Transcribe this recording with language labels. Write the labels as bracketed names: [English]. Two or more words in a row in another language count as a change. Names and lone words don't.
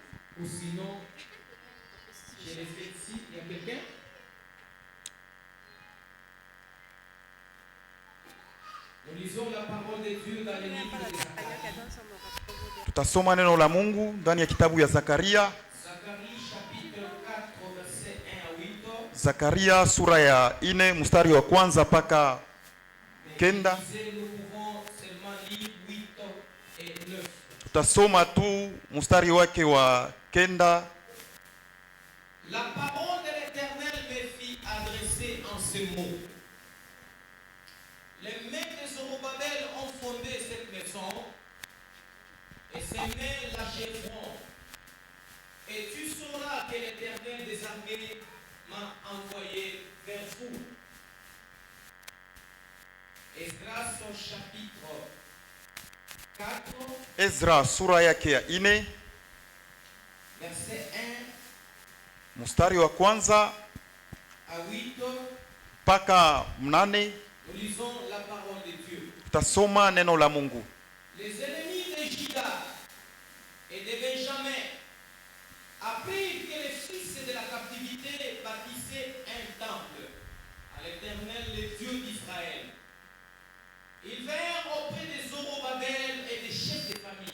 [Swahili] Tutasoma neno la Mungu ndani ya kitabu ya Zakaria. Zakaria sura ya 4 mstari wa kwanza mpaka 9. Tutasoma tu mstari wake wa 9. [French] La parole de l'Éternel me fit adresser en ces mots. Les mains de Zorobabel ont fondé cette maison, et ses mains l'achèveront. Et tu sauras que l'Éternel des armées m'a envoyé vers vous. Esdras son chapitre 4. [Swahili] Ezra sura yake ya 4 [French] verset 1 [Swahili] mstari wa kwanza [French] à 8. [Swahili] mpaka 8. [French] Nous lisons la parole de Dieu. [Swahili] Tutasoma neno la Mungu. [French] Les ennemis de Juda et de Benjamin apprirent que les fils de la captivité bâtissaient un temple à l'Éternel, le Dieu d'Israël. Ils vinrent auprès de Zorobabel et des chefs de famille.